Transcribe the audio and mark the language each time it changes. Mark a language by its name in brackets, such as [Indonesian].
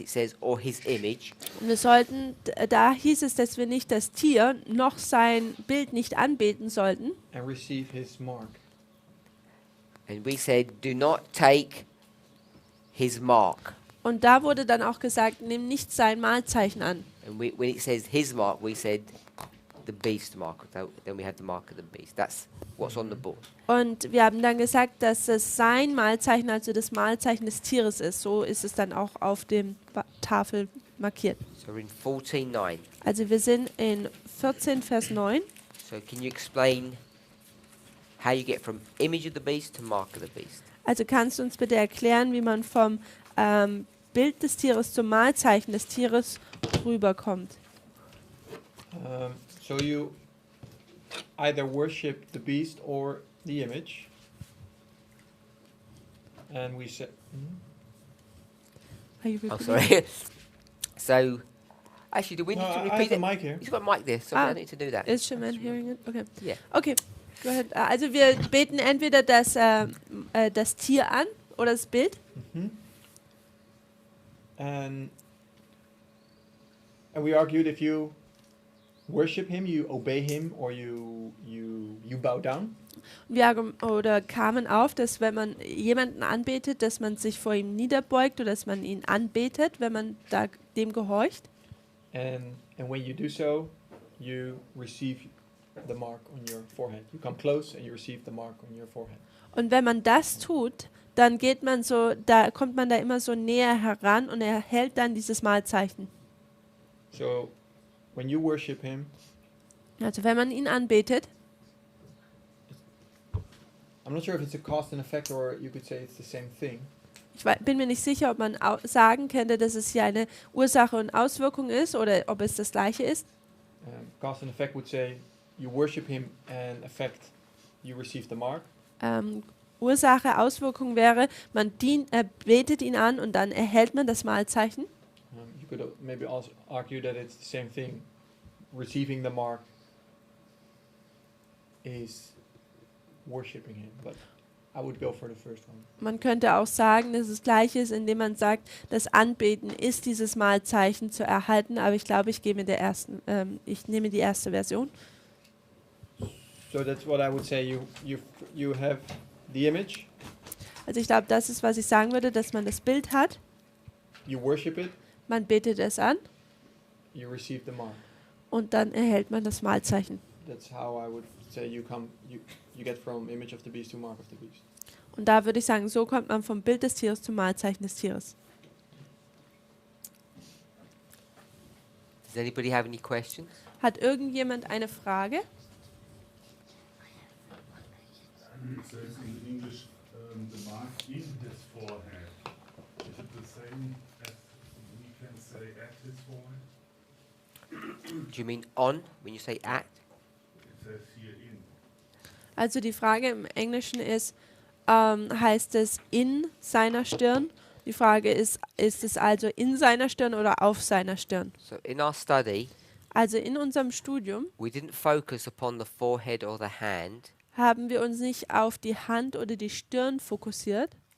[English] It says, or his image. [German] wir sollten, da hieß es, dass wir nicht das Tier noch sein Bild nicht anbeten sollten. [English] and receive his mark. And we said, do not take his mark. [German] Und da wurde dann auch gesagt, nimm nicht sein Mahlzeichen an. [English] And when it says his mark, we said the beast mark. Then we have the mark of the beast. That's what's on the board. [German] Und wir haben dann gesagt, dass es sein Malzeichen, also das Malzeichen des Tieres ist. So ist es dann auch auf dem Tafel markiert. [English] So we're in 14:9. [German] Also wir sind in 14 Vers 9. [English] So can you explain how you get from image of the beast to mark of the beast? [German] Also kannst du uns bitte erklären, wie man vom Bild des Tieres zum Malzeichen des Tieres rüberkommt? [English] So you either worship the beast or the image. And we say, Are you Oh, repeating? sorry. So, actually, do we no, need to I have repeat the it? mic here. You've got a mic there, so we Ah. don't need to do that. Is Shaman hearing it? Okay. Yeah. Okay, go ahead. [German] Also wir beten entweder das Tier an oder das Bild. Mhm. [English] And we argued if you worship him, you obey him, or you bow down. [German] Oder kamen auf, dass wenn man jemanden anbetet, dass man sich vor ihm niederbeugt oder dass man ihn anbetet, wenn man dem gehorcht. [English] And when you do so, you receive the mark on your forehead. You come close and you receive the mark on your forehead. [German] Und wenn man das tut, dann kommt man da immer so näher heran und erhält dann dieses Malzeichen. [English] So when you worship him, [German] Also wenn man ihn anbetet, [English] I'm not sure if it's a cause and effect or you could say it's the same thing. [German] bin mir nicht sicher, ob man sagen könnte, dass es hier eine Ursache und Auswirkung ist oder ob es das gleiche ist. [English] Cause and effect would say you worship him and effect you receive the mark. [German] Ursache, Auswirkung wäre, man betet ihn an und dann erhält man das Malzeichen. [English] You could maybe also argue that it's the same thing. Receiving the mark is worshipping him, but I would go for the first one. [German] Man könnte auch sagen, dass es gleich ist, indem man sagt, das Anbeten ist dieses Malzeichen zu erhalten, aber ich glaube, ich nehme die erste Version. [English] So that's what I would say. You have the image, [German] Also ich glaube, das ist, was ich sagen würde, dass man das Bild hat, [English] you worship it, [German] man betet es an [English] you receive the mark. [German] und dann erhält man das Malzeichen. [English] That's how I would say you get from image of the beast to mark of the beast. [German] Und da würde ich sagen, so kommt man vom Bild des Tieres zum Malzeichen des Tieres. [English] Does anybody have any questions? [German] Hat irgendjemand eine Frage? [English] It says in English, the mark in his forehead. Is it the same as we can say at his forehead? Do you mean on when you say at? It says here in. [German] Also die Frage im Englischen ist, heißt es in seiner Stirn? Die Frage ist es also in seiner Stirn oder auf seiner Stirn? [English] So in our study, [German] Also in unserem Studium [English] we didn't focus upon the forehead or the hand. [German] haben wir uns nicht auf die Hand oder die Stirn fokussiert,